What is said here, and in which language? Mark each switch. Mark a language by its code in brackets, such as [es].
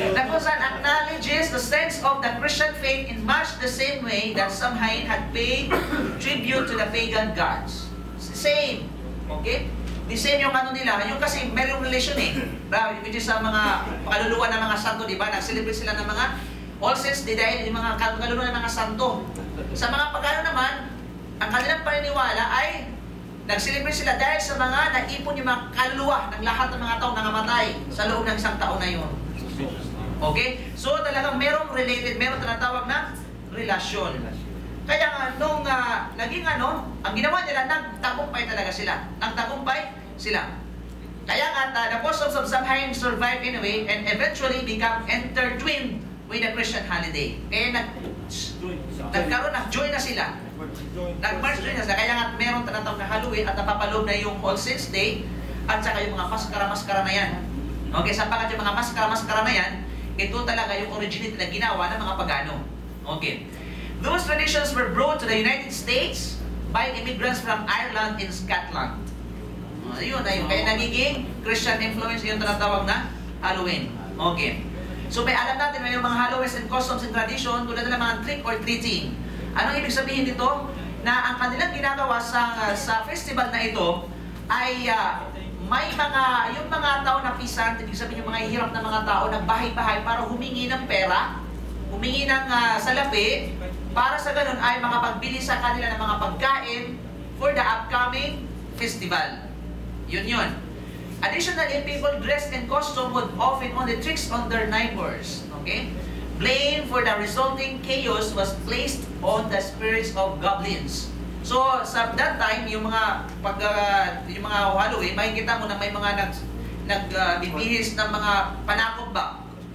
[tl] Na kung saan [en] acknowledges the sense of the Christian faith in much the same way that Samhain had paid tribute to the pagan gods. Same. Okay? The same [tl] yung ano nila. Yung kasi merong relation [en] which is [tl] sa mga kaluluwa ng mga santo, di ba? Nag-celebrate sila ng mga All Saints Day dahil yung mga kaluluwa ng mga santo. Sa mga pagano naman, ang kanilang paniniwala ay nag-celebrate sila dahil sa mga naipon yung mga kaluluwa ng lahat ng mga taong nangamatay sa loob ng isang taon na yun. Okay? So talagang merong related, merong tinatawag na relasyon. Kaya nga, nung naging ang ginawa nila, nagtagumpay talaga sila. Nagtagumpay sila. Kaya nga, [en] the customs of Samhain survive in a way and eventually become intertwined with the Christian holiday. [tl] Kaya nagkaroon na, join na sila. Nag-merge join na sila. Kaya nga, meron tinatawag na Halloween at napapaloob na yung All Saints Day at saka yung mga maskara-maskara na yan. Okay, sapagkat yung mga maskara-maskara na yan, ito talaga yung originate na ginawa ng mga pagano. Okay. [en] Those traditions were brought to the United States by immigrants from Ireland and Scotland. [tl] Ayun. Kaya nagiging Christian influence yung tinatawag na Halloween. Okay. So may alam natin may mga Halloween [en] and customs and tradition [tl] tulad ng mga trick or treating. Anong ibig sabihin dito? Na ang kanilang ginagawa sa festival na ito ay may yung mga tao na pisant, ibig sabihin yung mga hirap na mga tao nagbahay-bahay para humingi ng pera, humingi ng salapi, para sa ganun ay makapagbili sa kanila ng mga pagkain [en] for the upcoming festival. [tl] Yun. [en] Additionally, people dressed in costume would often only tricks on their neighbors. Okay? Blame for the resulting chaos was placed on the spirits of goblins. [tl] So, sa that time, yung mga Halloween, makikita mo na may mga nagbibihis ng mga panakot ba?